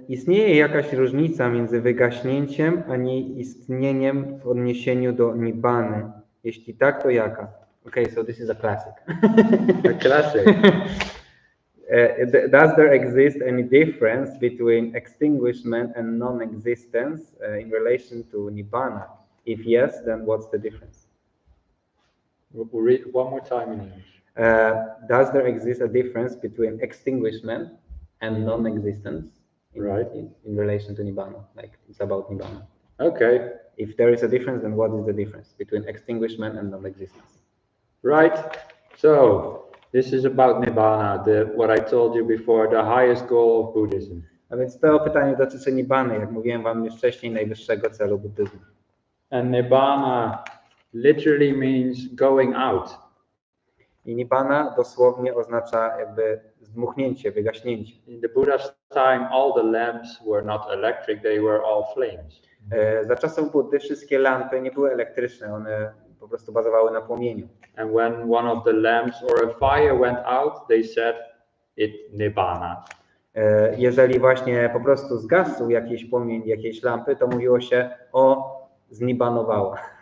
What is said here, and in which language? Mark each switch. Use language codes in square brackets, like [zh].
[pl] istnieje jakaś różnica między wygaśnięciem a nieistnieniem w odniesieniu do nibbany? Jeśli tak, to jaka? [en] Okay, so this is a classic. A classic. Does there exist any difference between extinguishment and non-existence in relation to nibbana? If yes, then what's the difference? We'll read one more time in English. Does there exist a difference between extinguishment and non-existence in relation to nibbana? Like it's about nibbana. Okay. If there is a difference, then what is the difference between extinguishment and non-existence? Right. So this is about nibbana, what I told you before, the highest goal of Buddhism. [pl] A więc to pytanie dotyczy nibbany, jak mówiłem wam już wcześniej, najwyższego celu buddyzmu. [en] And nibbana literally means going out. [pl] I nibbana dosłownie oznacza jakby zdmuchnięcie, wygaśnięcie. [en] In the Buddha's time, all the lamps were not electric, they were all flames. [pl] Za czasów Buddy wszystkie lampy nie były elektryczne, one po prostu bazowały na płomieniu. [en] And when one of the lamps or a fire went out, they said it nibbana. [pl] Jeżeli właśnie po prostu zgasł jakiś płomień jakiejś lampy, to mówiło się o znibanowała.